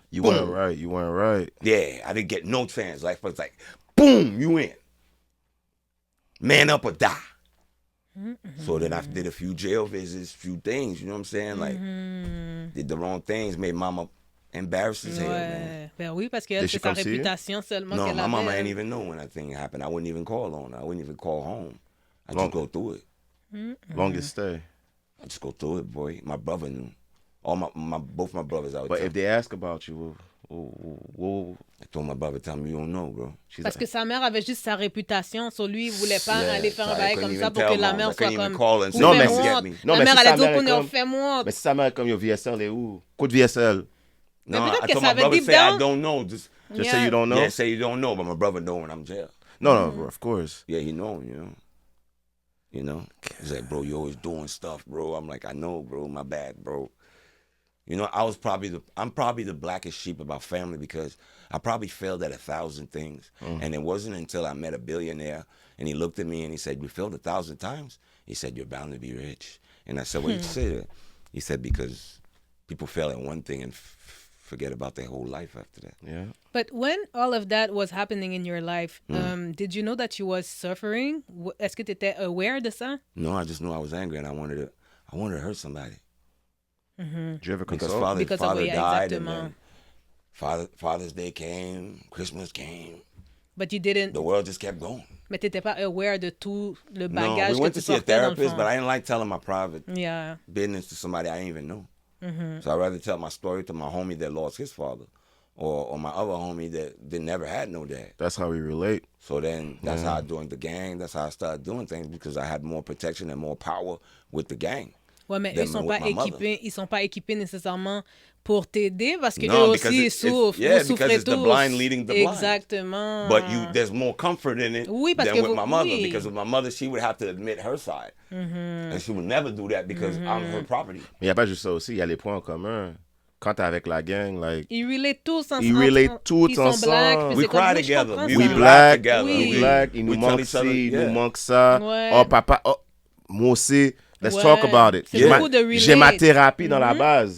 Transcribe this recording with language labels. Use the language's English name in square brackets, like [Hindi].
[English] You weren't right. You weren't right. Yeah, I didn't get no chance. Life was like, boom, you in. Man up or die. So then I did a few jail visits, few things, you know what I'm saying? Like, did the wrong things, made mama embarrassed as hell, man. [French] Ben oui, parce qu'elle, c'est sa réputation seulement qu'elle avait. [English] No, my mama ain't even know when that thing happened. I wouldn't even call on her. I wouldn't even call home. I just go through it. Longest stay. I just go through it, boy. My brother knew. Both my brothers out. But if they ask about you, I told my brother, tell me you don't know, bro. [French] Parce que sa mère avait juste sa réputation, so lui, il voulait pas aller faire un bail comme ça pour que la mère soit comme... Non, mais la mère allait dire qu'on est au fait moi. Mais si sa mère est comme, yo, VSL est où? Coup de VSL. [English] No, I told my brother, say I don't know. Just say you don't know? Yeah, say you don't know, but my brother know when I'm in jail. No, of course. Yeah, he know, You know? He's like, bro, you always doing stuff, bro. I'm like, I know, bro. My bad, bro. I'm probably the blackest sheep of our family because I probably failed at 1,000 things. And it wasn't until I met a billionaire and he looked at me and he said, you failed 1,000 times? He said, you're bound to be rich. And I said, what did you say that? He said, because people fail at one thing and forget about their whole life after that. Yeah. But when all of that was happening in your life, did you know that you was suffering? [French] Est-ce que tu étais aware de ça? [English] No, I just knew I was angry and I wanted to hurt somebody. Did you ever console? Because father died, and then Father's Day came, Christmas came. But you didn't. The world just kept going. [French] Mais t'étais pas aware de tout le bagage [English] No, we went to see a therapist, but I didn't like telling my private business to somebody I didn't even know. So I'd rather tell my story to my homie that lost his father, or my other homie that never had no dad. That's how we relate. So then that's how I joined the gang. That's how I started doing things because I had more protection and more power with the gang. [French] Ouais, mais ils sont pas équipés nécessairement pour t'aider parce que eux aussi ils souffrent. [English] Yeah, because it's the blind leading the blind. [French] Exactement. [English] But there's more comfort in it than with my mother. Because with my mother, she would have to admit her side. And she would never do that because I'm her property. [French] Mais il n'y a pas juste ça aussi, il y a les points en commun. Quand t'es avec la gang, like... Ils relate tous ensemble. Ils relate tous ensemble. [English] We cry together. We black. We black. [French] Il nous manque ci, il nous manque ça. Oh, papa, oh, moi aussi... [English] Let's talk about it. [French] J'ai ma thérapie dans la base.